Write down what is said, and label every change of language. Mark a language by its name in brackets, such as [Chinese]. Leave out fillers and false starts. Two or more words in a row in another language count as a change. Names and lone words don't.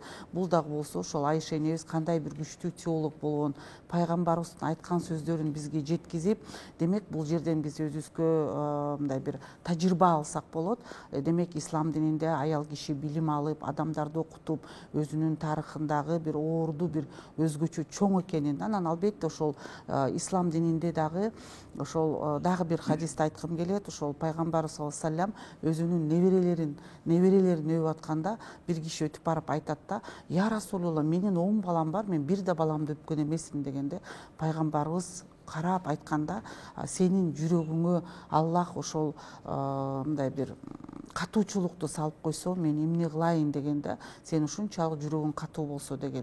[Kyrgyz] Бул дагы болсо ошол Айша энебиз кандай бир күчтүү теолог болгон, пайгамбарыбыздын айткан сөздөрүн бизге жеткизип, демек бул жерден биз өзүбүзгө мындай бир тажрыйба алсак болот. Демек ислам дининде аял киши билим алып, адамдарды окутуп, өзүнүн тарыхындагы бир оорду, бир өзгөчө чоң экенин. Анан албетте ошол ислам дининде дагы ошол дагы бир хадисти айткым келет. Ошол пайгамбар [Arabic] صلى الله عليه وسلم [Kyrgyz] өзүнүн неберелерин өбүп атканда бир киши өтүп барып айтат да: [Arabic] "يا رسول الله, [Kyrgyz] менин 10 балам бар, мен бир да баламды өпкөн эмесмин" дегенде, пайгамбарыбыз карап айтканда: "Сенин жүрөгүңө Аллах ошол мындай бир катуучулукту салып койсо, мен эмне кылайын" дегенде, "Сен ушунчалык жүрөгүң катуу болсо" деген.